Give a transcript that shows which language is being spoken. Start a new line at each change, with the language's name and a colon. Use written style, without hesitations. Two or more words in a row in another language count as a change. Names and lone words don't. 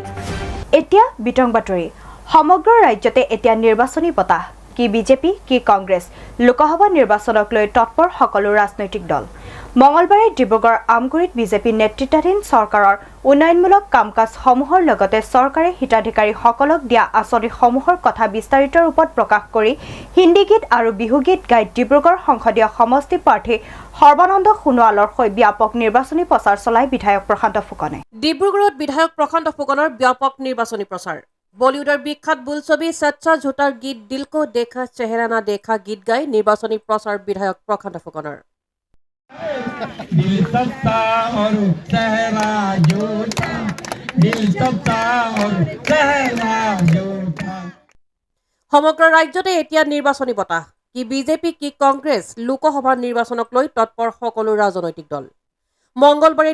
Assamese: এতিয়া বিতং বাতৰি সমগ্ৰ ৰাজ্যতে এতিয়া নিৰ্বাচনী বতাহ কি বিজেপি কি কংগ্ৰেছ লোকসভা নিৰ্বাচনক লৈ তৎপৰ সকলো ৰাজনৈতিক দল মঙলবাৰে ডিব্ৰুগড় আমগুৰিত বিজেপি নেতৃত্বাধীন চৰকাৰৰ উন্নয়নমূলক কাম-কাজসমূহৰ লগতে চৰকাৰে হিতাধিকাৰীসকলক দিয়া আঁচনিসমূহৰ কথা বিস্তাৰিত ৰূপত প্ৰকাশ কৰি হিন্দী গীত আৰু বিহু গীত গাই ডিব্ৰুগড় সংসদীয় সমষ্টি প্ৰাৰ্থী সৰ্বানন্দ সোণোৱালৰ হৈ ব্যাপক নিৰ্বাচনী প্ৰচাৰ চলাই বিধায়ক প্ৰশান্ত ফুকনে ডিব্ৰুগড়ত বিধায়ক প্ৰশান্ত ফুকনৰ ব্যাপক নিৰ্বাচনী প্ৰচাৰ বলিউডৰ বিখ্যাত বোলছবি সচ্চা ঝুটাৰ গীত দিল কো দেখা চেহেৰা না দেখা গীত গাই নিৰ্বাচনী প্ৰচাৰ বিধায়ক প্ৰশান্ত ফুকনৰ
Hindi: दिल सच्चा और चेहरा झूठा दिल सच्चा और चेहरा झूठा
Assamese: সমগ্ৰ ৰাজ্যতে এতিয়া নিৰ্বাচনী বতাহ কি বিজেপি কি কংগ্ৰেছ লোকসভা নিৰ্বাচনক লৈ তৎপৰ সকলো ৰাজনৈতিক দল মঙলবাৰে